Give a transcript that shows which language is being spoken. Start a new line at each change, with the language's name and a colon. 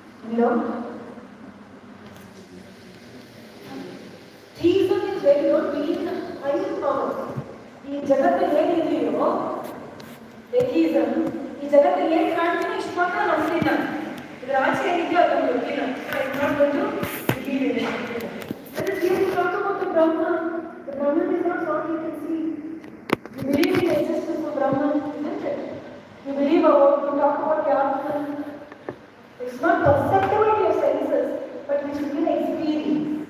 English: No. Theism is where you don't believe in a higher power.
Kannada: ಈ ಜಗತ್ತಲ್ಲಿ ಏನಿದೆಯೋ atheism, ಈ ಜಗತ್ತಲ್ಲಿ ಏನು ಕಾಣ್ತೀನೋ ಇಷ್ಟು ಮಾತ್ರ ನಂಬ್ತೀನಿ ನಾನು. ಇದರ ಆಚೆ ಏನಿದೆಯೋ ಅದನ್ನು ಗೊತ್ತಿಲ್ಲ.
English: I am not going to believe in it. That is here you talk about the Brahman. The Brahman is not what you can see. You believe in the existence of Brahman, isn't it? You believe about, you talk about the Atman. It's not perceptible to your senses, but which you can experience.